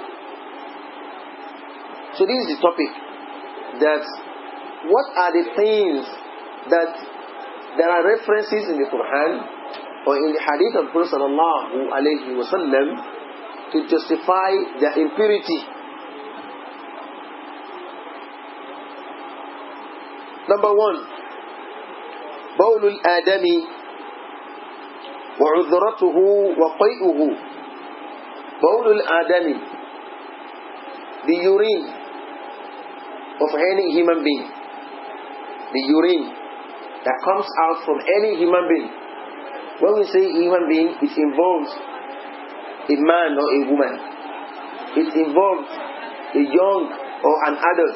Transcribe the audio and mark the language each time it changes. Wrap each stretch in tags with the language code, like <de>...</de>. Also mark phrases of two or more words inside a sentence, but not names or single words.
<en>So this is the topic, that what are the things that there are references in the Quran or in the hadith of Prophet sallallahu alaihi wasallam to justify their impurity. Number 1,</en> <ar>بول الآدم وعذرته وقيئه. بول الآدم,</ar> <en>the urine of any human being, the urine that comes out from any human being. When we say human being, it involves a man or a woman. It involves a young or an adult.</en>